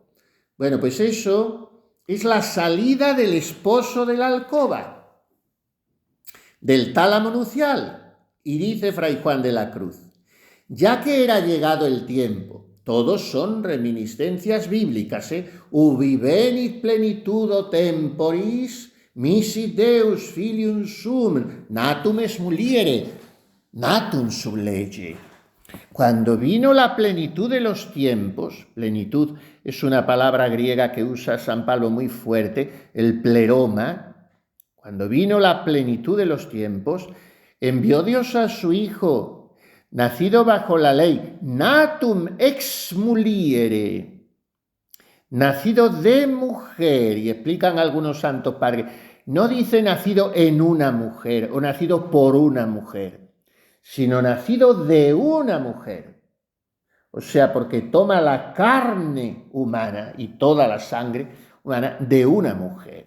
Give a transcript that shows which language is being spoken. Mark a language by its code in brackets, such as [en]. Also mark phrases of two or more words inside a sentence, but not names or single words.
[es] Bueno, pues eso es la salida del esposo de la alcoba, del tálamo nupcial. Y dice Fray Juan de la Cruz, ya que era llegado el tiempo, todos son reminiscencias bíblicas, [la] ubi venit plenitudo temporis, misit Deus filium sum, natum est muliere, natum sub lege. [es] Cuando vino la plenitud de los tiempos, plenitud es una palabra griega que usa San Pablo muy fuerte, el pleroma. Cuando vino la plenitud de los tiempos, envió Dios a su Hijo, nacido bajo la ley, [la] natum ex muliere, [es] nacido de mujer, y explican algunos santos padres, no dice nacido en una mujer o nacido por una mujer, sino nacido de una mujer. O sea, porque toma la carne humana y toda la sangre humana de una mujer.